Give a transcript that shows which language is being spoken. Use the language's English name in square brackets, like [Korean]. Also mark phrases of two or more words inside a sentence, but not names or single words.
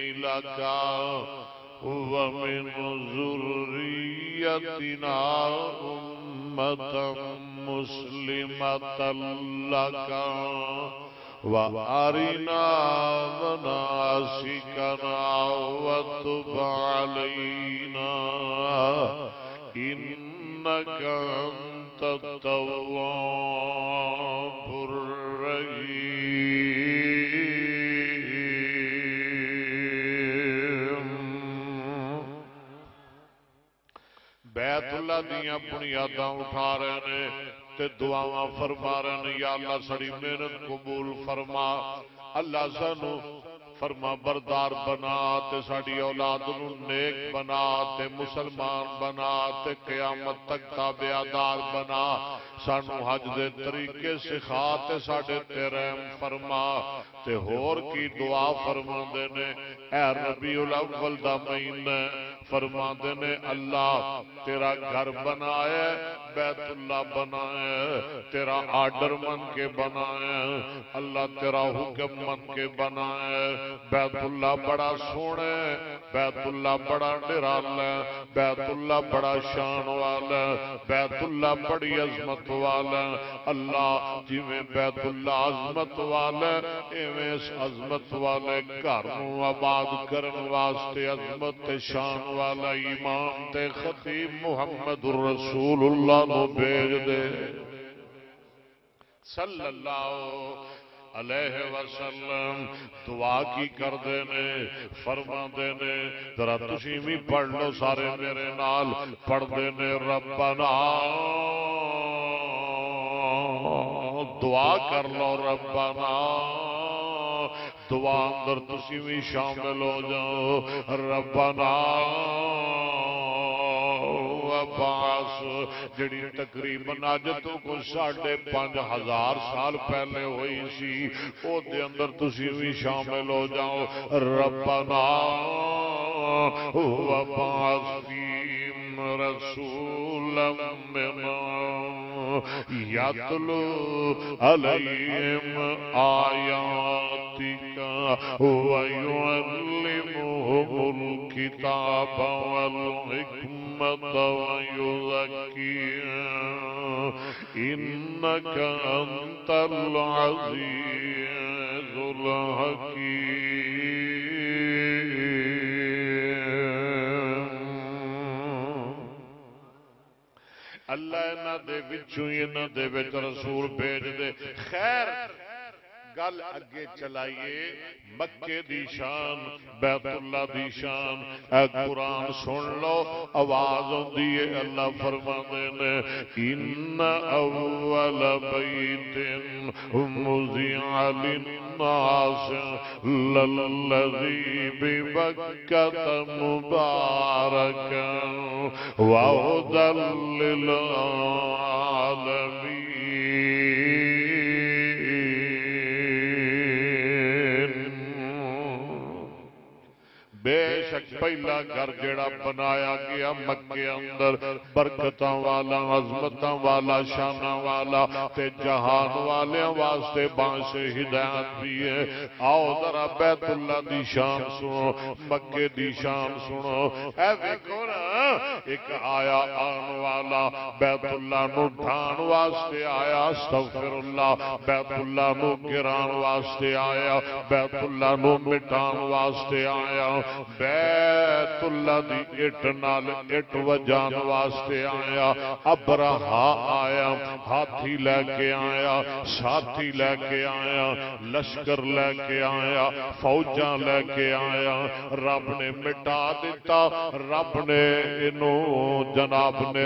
[Arabic] لَكَ وَمِنْ ذُرِّيَّتِنَا أُمَّةً مُسْلِمَةً لَكَ وَأَرِنَا مَنَاسِكَنَا وَتُبْ عَلَيْنَا إِنَّكَ أَنْتَ التَّوَّابُ الرَّحِيمُ. [Punjabi] بیت اللہ دیاں بنیاداں اٹھا رہے نے تے دعاواں فرما رہے ہیں. یا اللہ ساری محنت قبول فرما. اللہ سانو فرما بردار بنا تے ساڈی اولاد نو نیک بنا تے مسلمان بنا تے قیامت تک تابعدار بنا سانو حج دے طریقے سکھا تے ساڈے تے رحم فرما تے ہور کی دعا فرماندے نے اے ربیع الاول دا مہینہ فرماندے نے اللہ تیرا گھر بنایا بیت اللہ بنایا تیرا آرڈر من کے بنایا اللہ تیرا حکم من کے بنایا بیت اللہ بڑا سونا بیت اللہ بڑا نرالا بیت اللہ بڑا شان والا بیت اللہ بڑی عظمت والا اللہ جویں بیت اللہ عظمت والا ایویں اس عظمت والے گھر نو آباد کرن واسطے عظمت تے شان والا امام تے خطیب محمد رسول اللہ نو بھیج دے صلی اللہ علیہ وسلم دعا کی کر دینے فرما دینے ذرا تسی بھی پڑھ لو سارے میرے نال پڑھ دینے ربنا دعا کر لو ربنا دعا اندر تسی بھی شامل ہو جاؤ ربنا عباس جڑی تقریباً اج تو کوئی 5,500 سال پہلے ہوئی سی او دے اندر تسی بھی شامل ہو جاؤ ربنا [Arabic] وبعث فیہم رسولا منہم یتلو علیہم آیاتک ویعلمہم الکتاب والحکمت ويزكيهم إنك أنت العزيز الحكيم [Punjabi] اللہ انہاں دے وچوں انہاں دے وچ رسول بھیج دے خیر گل اگے چلائیے مکے دی شان بیت اللہ دی شان اے قرآن سن لو آواز ہوندی ہے اللہ فرماندے نے [Arabic] ان اول بیت وضع للناس للذی ببکۃ مبارکا وہدی [Punjabi] للعالمین بے شک پہلا گھر جڑا بنایا گیا مکے اندر برکتاں والا عظمتاں والا شاناں والا تے جہان والیاں واسطے باعث ہدایت بھی ہے آؤ ذرا بیت اللہ دی شان سنو مکے دی شان سنو اے ویکھو نا ایک آیا آن والا بیت اللہ نو ڈھان واسطے آیا استغفر اللہ بیت اللہ نو گران واسطے آیا بیت اللہ نو مٹان واسطے آیا بیت اللہ دی اٹ نال اٹ وجان واسطے آیا ابرہا آیا ہاتھی لے کے آیا ساتھی لے کے آیا لشکر لے کے آیا فوجاں لے کے آیا رب نے مٹا دیتا رب نے انہوں جناب نے